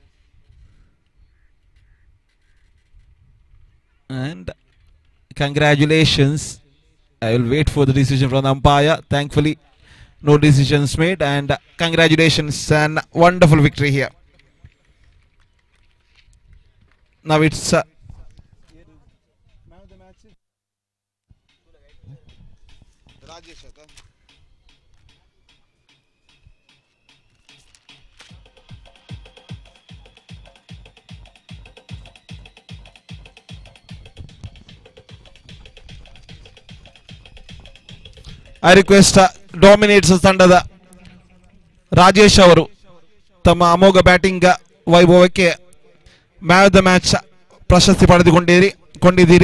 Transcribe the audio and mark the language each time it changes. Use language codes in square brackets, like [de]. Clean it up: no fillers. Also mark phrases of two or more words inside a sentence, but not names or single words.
[en] And congratulations. I will wait for the decision from the umpire. Thankfully, no decisions made, and congratulations and wonderful victory here. Now it's [kn] ರಾಜೇಶ್ ಆತ [en] I request [kn] Dominators ತಂಡದ ರಾಜೇಶ್ ಅವರು ತಮ್ಮ ಅಮೋಘ ಬ್ಯಾಟಿಂಗ್ ವೈಭವಕ್ಕೆ [en] man of the match [kn] ಪ್ರಶಸ್ತಿ ಪಡೆದುಕೊಂಡಿದ್ದೀರಿ.